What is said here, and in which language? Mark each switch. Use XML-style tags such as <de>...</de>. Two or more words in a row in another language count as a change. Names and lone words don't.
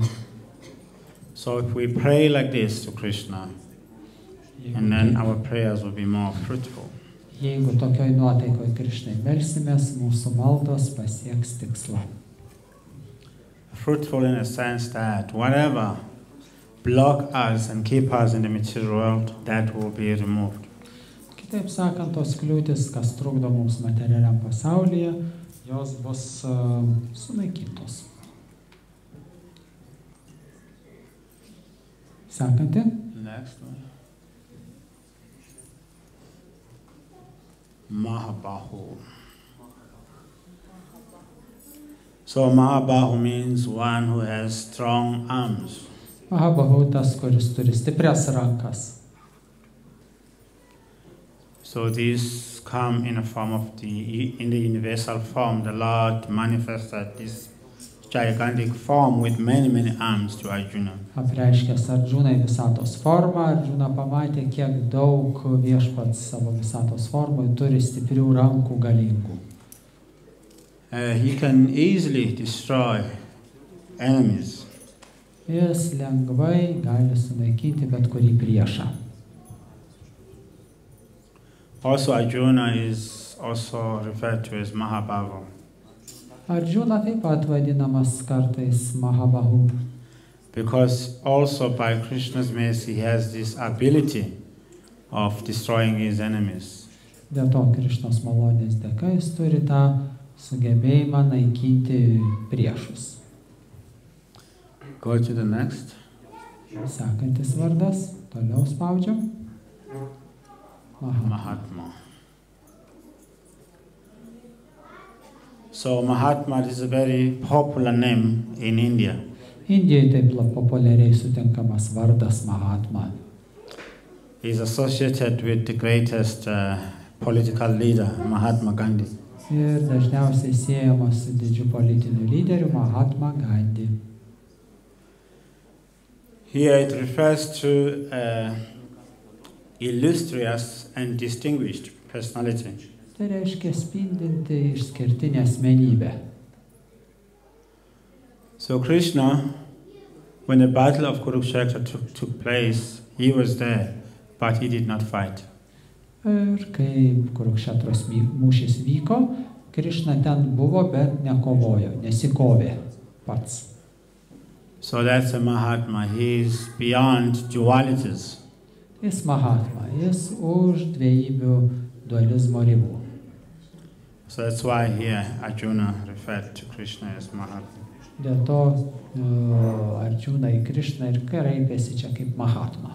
<en>So if we pray like this to Krishna, and then our prayers will be more fruitful.</en> <lt>Jeigu tokioj nuotaikoj Krishnai melsimės, mūsų maldos pasieks tikslą.</lt> <en>Fruitful in a sense that whatever block us and keep us in the material world, that will be removed.</en> <lt>Kitaip sakant, tos kliūtis, kas trukdo mums materialiam pasaulyje, jos bus sunaikintos. Sekanti.</lt> <en>Next one. Mahabahu. So Mahabahu means one who has strong arms.</en> <lt>Mahabahu tas, kuris turi stiprias rankas.</lt> <en>So these come in a form of in the universal form. The Lord manifested this gigantic form with many arms to Arjuna.</en> <lt>Apreiškęs Arjunai visatos formą, Arjuna pamatė, kiek daug viešpats savo visatos formui turi stiprių rankų galingų.</lt> <en>He can easily destroy enemies.</en> <lt>Jis lengvai gali sunaikinti bet kurį priešą.</lt> <en>Also Arjuna is also referred to as Mahabahu.</en> <lt>Arjuna taip pat vadinamas kartais Mahabahu.</lt> <en>Because also by Krishna's mercy he has this ability of destroying his enemies.</en> <lt>Dėl to Krishnos malonės dėka jis turi tą sugebėjimą naikinti priešus.</lt> <en>Go to the next.</en> <lt>Sekantis vardas, toliau spaudžiam. Mahatma.</lt> <en>So Mahatma is a very popular name in India.</en> <lt>Indijoje taip populiariai sutinkamas vardas Mahatma.</lt> <en>He is associated with the greatest political leader, Mahatma Gandhi.</en> <lt>Ir dažniausiai siejamas su didžiu politiniu lyderiu Mahatma Gandhi.</lt> <en>Here it refers to illustrious and distinguished personality.</en> <lt>Tai reiškia spindinti išskirtinę asmenybę.</lt> <en>So Krishna, when the battle of Kurukshetra took place, he was there, but he did not fight.</en> <lt>Ir kai Kurukšetros mūšis vyko, Krishna ten buvo, bet nekovojo, nesikovė pats.</lt> <en>So that's a Mahatma. He is beyond dualities.</en> <lt>Jis Mahatma, jis už dviejybių dualizmo ribų.</lt> <en>So that's why here Arjuna referred to Krishna as Mahatma.</en> <lt>Dėl to Arjuna į Krishną ir kreipėsi čia kaip Mahatma.</lt>